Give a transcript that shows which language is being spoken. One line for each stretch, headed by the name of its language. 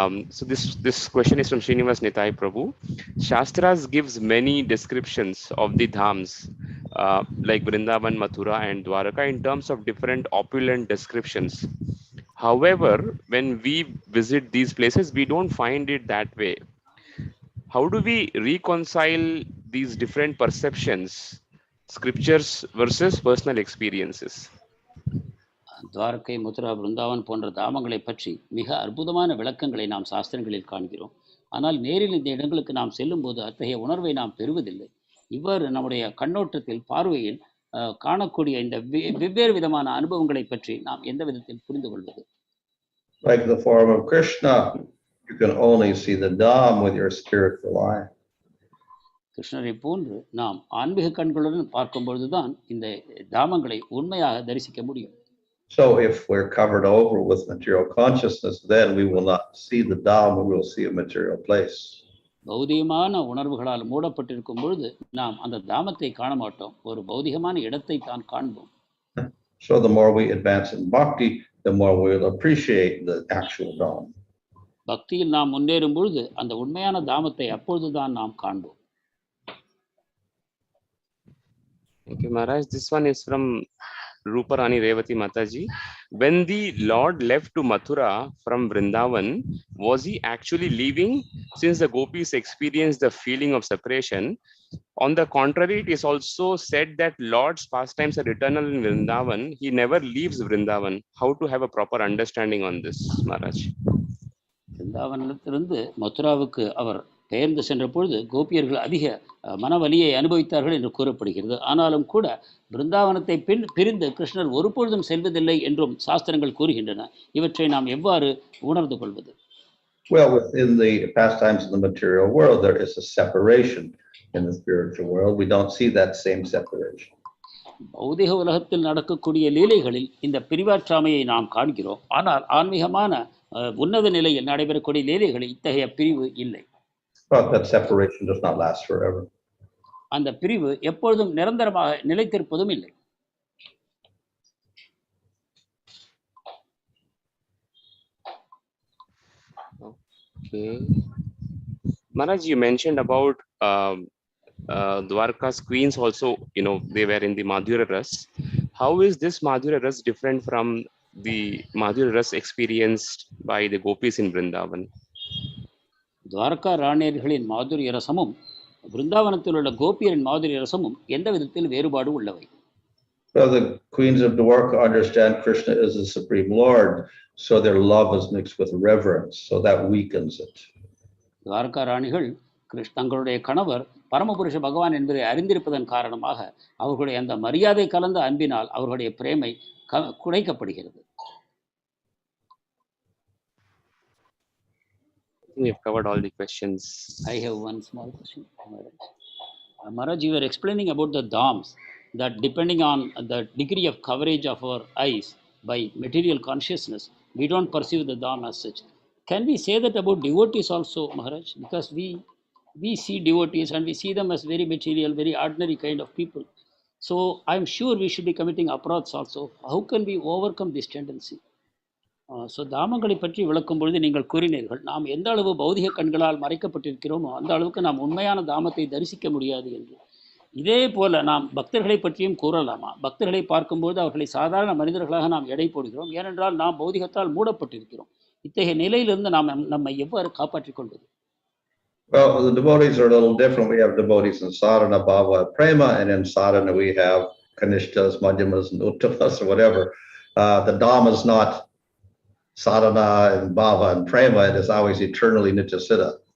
English: So this question is from Srinivas Nitai Prabhu. Shastras gives many descriptions of the dhams, like Vrindavan, Mathura, and Dwaraka, in terms of different opulent descriptions. However, when we visit these places, we don't find it that way. How do we reconcile these different perceptions, scriptures versus personal experiences?
Tamil: Dwarka, Mathura, Brindavan போன்ற தாமங்களை பற்றி மிக அற்புதமான விளக்கங்களை நாம் சாஸ்திரங்களில் காண்கிறோம். ஆனால் நேரில் இந்த இடங்களுக்கு நாம் செல்லும்போது அத்தகைய உணர்வை நாம் பெறுவதில்லை. இவ்வாறு நம்முடைய கண்ணோட்டத்தில், பார்வையில் காணக்கூடிய இந்த வெவ்வேறு விதமான அனுபவங்களை பற்றி நாம் எந்த விதத்தில் புரிந்து கொள்வது?
English: Like the form of Krishna, you can only see the Dham with your spiritual eye.
Tamil: கிருஷ்ணரை போன்று நாம் ஆன்மீக கண்களுடன் பார்க்கும் பொழுதுதான் இந்த தாமங்களை உண்மையாக தரிசிக்க முடியும்.
English: So if we're covered over with material consciousness, then we will not see the Dham, we will see a material place.
Tamil: பௌதிகமான உணர்வுகளால் மூடப்பட்டிருக்கும் பொழுது நாம் அந்த தாமத்தை காண மாட்டோம், ஒரு பௌதிகமான இடத்தை தான் காண்போம்.
English: So the more we advance in bhakti, the more we will appreciate the actual Dham.
Tamil: பக்தியில் நாம் முன்னேறும் பொழுது அந்த உண்மையான தாமத்தை அப்பொழுதுதான் நாம் காண்போம்.
English: Thank you, Maharaj. This one is from Ruparani Revati Mataji. When the Lord left to Mathura from Vrindavan, was he actually leaving, since the gopis experienced the feeling of separation? On the contrary, it is also said that Lord's pastimes are eternal in Vrindavan. He never leaves Vrindavan. How to have a proper understanding on this, Maharaj?
Tamil: பிருந்தாவனத்திலிருந்து மதுராவுக்கு அவர் பெயர்ந்து சென்ற பொழுது கோபியர்கள் அதிக மனவலியை அனுபவித்தார்கள் என்று கூறப்படுகிறது. ஆனாலும் கூட பிருந்தாவனத்தை பிரிந்து கிருஷ்ணர் ஒருபொழுதும் செல்வதில்லை என்றும் சாஸ்திரங்கள் கூறுகின்றன. இவற்றை நாம் எவ்வாறு உணர்ந்து கொள்வது?
English: Well, within the pastimes of the material world, there is a separation. In the spiritual world, we don't see that same separation.
Tamil: பௌதிக உலகத்தில் நடக்கக்கூடிய லீலைகளில் இந்த பிரிவாற்றாமையை நாம் காண்கிறோம். ஆனால் ஆன்மீகமான உன்னத நிலையில் நடைபெறக்கூடிய லீலைகளில் இத்தகைய பிரிவு இல்லை.
English: But that separation does not last forever.
Tamil: அந்த பிரிவு எப்பொழுதும் நிரந்தரமாக நிலைத்திருப்பதும் இல்லை.
English: Okay. Maharaj, you mentioned about Dwaraka's queens also, they were in the Madhurya Ras. How is this Madhurya Ras different from the Madhurya Ras experienced by the gopis in Vrindavan?
Tamil: Dwarka ராணியர்களின் மாதுரிய ரசமும் பிருந்தாவனத்தில் உள்ள கோபியரின் மாதுரிய ரசமும் எந்த விதத்தில் வேறுபாடு உள்ளவை?
English: Well, the queens of Dwaraka understand Krishna is the supreme Lord, so their love is mixed with reverence, so that weakens it.
Tamil: Dwarka ராணிகள் தங்களுடைய கணவர் பரமபுருஷ பகவான் என்பதை அறிந்திருப்பதன் காரணமாக அவர்களுடைய அந்த மரியாதை கலந்த அன்பினால் அவர்களுடைய பிரேமை குறைக்கப்படுகிறது.
English: We have covered all the questions. I have one small question. Maharaj, you were explaining about the dhams, that depending on the degree of coverage of our eyes by material consciousness, we don't perceive the dham as such. Can we say that about devotees also, Maharaj? Because we see devotees and we see them as very material, very ordinary kind of people. So I'm sure we should be committing aparadhs also. How can we overcome this tendency?
Tamil: So தாமங்களை பற்றி விளக்கும் பொழுது நீங்கள் கூறினீர்கள், நாம் எந்த அளவு பௌதிக கண்களால் மறைக்கப்பட்டிருக்கிறோமோ அந்த அளவுக்கு நாம் உண்மையான தாமத்தை தரிசிக்க முடியாது என்று. இதே போல நாம் பக்தர்களை பற்றியும் கூறலாமா? பக்தர்களை பார்க்கும்போது அவர்களை சாதாரண மனிதர்களாக நாம் எடை போடுகிறோம், ஏனென்றால் நாம் பௌதிகத்தால் மூடப்பட்டிருக்கிறோம். இத்தகைய நிலையிலிருந்து நாம் நம்மை எவ்வாறு காப்பாற்றிக் கொள்வது?
English: Well, the devotees are a little different. We have devotees in sadhana, bhava, prema, and in sadhana we have kanishtas, madhyamas, and uttamas, or whatever. The dham is not sadhana and bhava and prema, it is always eternally nityasiddha.